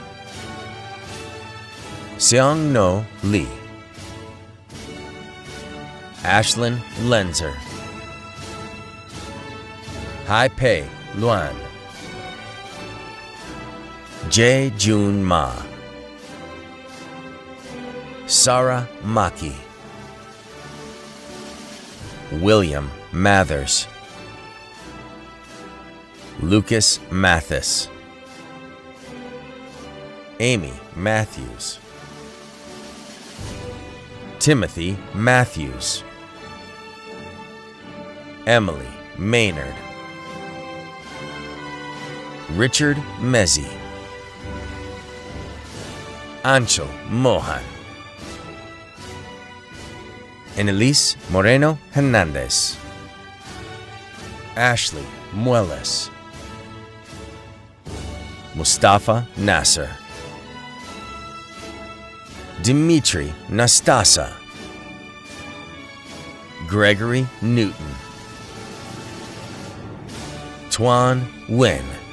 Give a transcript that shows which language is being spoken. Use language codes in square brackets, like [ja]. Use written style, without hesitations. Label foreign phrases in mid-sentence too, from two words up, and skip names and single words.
[en] Seong No Lee, Ashlyn Lenzer, Hai Pei Luan, Jae Jun Ma, Sarah Maki, William Mathers, Lucas Mathis, Amy Matthews, Timothy Matthews, Emily Maynard, Richard Mezzi, Anchal Mohan, Annalise Moreno Hernandez, Ashley Muelas, Mustafa Nasser, Dimitri Nastasa, Gregory Newton, Tuan Nguyen,